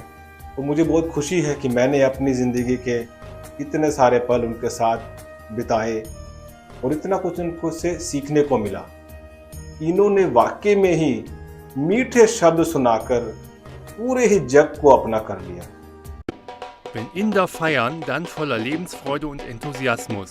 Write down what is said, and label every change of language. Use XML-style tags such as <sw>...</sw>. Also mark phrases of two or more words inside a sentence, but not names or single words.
<hi>तो मुझे बहुत खुशी है कि मैंने अपनी ज़िंदगी के इतने सारे पल उनके साथ बिताए और इतना कुछ उनको से सीखने को मिला। इन्होंने वाकई में ही मीठे शब्द सुनाकर पूरे ही जग को अपना कर लिया।</hi> <de>Wenn Inder feiern, dann voller Lebensfreude und Enthusiasmus.</de>